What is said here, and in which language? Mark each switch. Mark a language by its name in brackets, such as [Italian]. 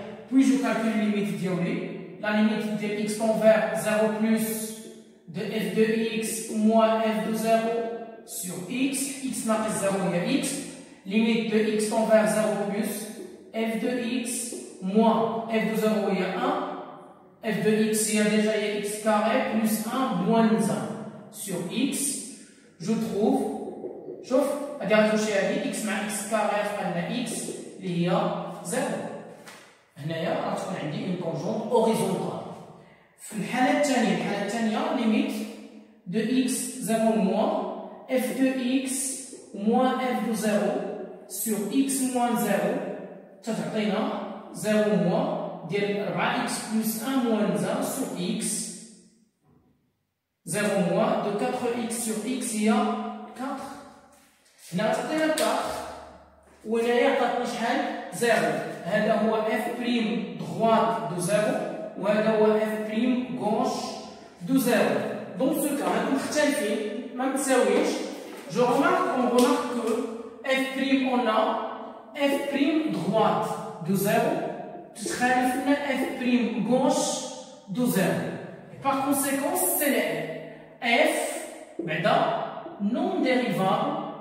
[French] puis je calcule limite ديالي la limite de x tend vers 0 plus de f de x moins f de 0 sur x ناقص 0 هي x. limite de x tend vers 0 plus f de x moins f de 0 هي 1 f de x هي déjà x carré plus 1 moins 1 sur x. je trouve [Arabic] شوف غادي غتمشي هذه x مع x carré عندنا x اللي هي 0. هنايا غتكون عندي [French] une tangente horizontale. [Arabic] في الحالة الثانية [French] limite de x 0 moins f de x moins f de 0 sur x moins 0 تتعطينا 0 moins ديال 4x plus 1 moins 1 sur x 0 moins de 4x sur x هي 4. [Arabic] هنا تعطينا 4 وهنايا عطاتنا شحال 0. [French] هذا هو f prime droite de 0 وهذا هو f prime gauche de 0. dans ce cas [Arabic] هادو مختلفين ما متساويش. [French] je remarque que f prime on a f prime droite de 0 [Arabic] تتخالف لنا [French] f prime gauche de 0. par conséquent c'est f بعدا non dérivable